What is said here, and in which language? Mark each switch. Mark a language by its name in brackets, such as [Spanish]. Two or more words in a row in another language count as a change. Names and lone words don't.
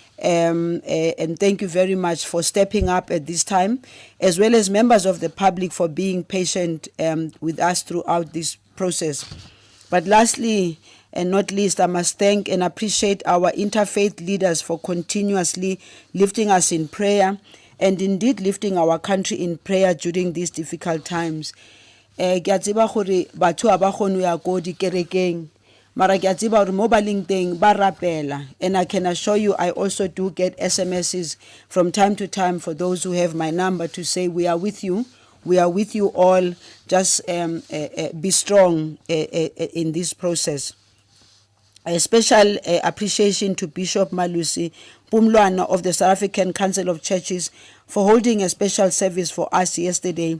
[English] And thank you very much for stepping up at this time, as well as members of the public for being patient with us throughout this process. But lastly, and not least, I must thank and appreciate our interfaith leaders for continuously lifting us in prayer and indeed lifting our country in prayer during these difficult times. [Southern Sotho] Ke a tseba gore batho ha ba kgone ho ya ko dikerekeng, mara ke a tseba gore mo ba leng teng ba rapela, [English] and I can assure you I also do get SMSs from time to time for those who have my number to say we are with you. We are with you all. Just be strong in this process. A special appreciation to Bishop Malusi Pumlwana of the South African Council of Churches for holding a special service for us yesterday.